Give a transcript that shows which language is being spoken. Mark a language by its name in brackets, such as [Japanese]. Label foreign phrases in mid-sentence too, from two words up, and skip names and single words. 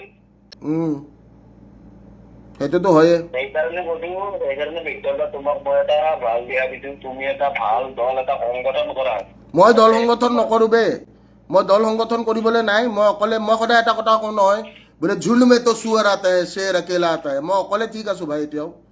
[Assamese] সেইটোতো হয়ে মই দল সংগঠন নকৰো বে মই দল সংগঠন কৰিবলৈ নাই মই সদায় এটা কথা কওঁ নহয় বোলে [Hindi] झुल में तो सुअर आता है शेर अकेला आता है [Assamese] মই অকলে ঠিক আছো ভাই এতিয়াও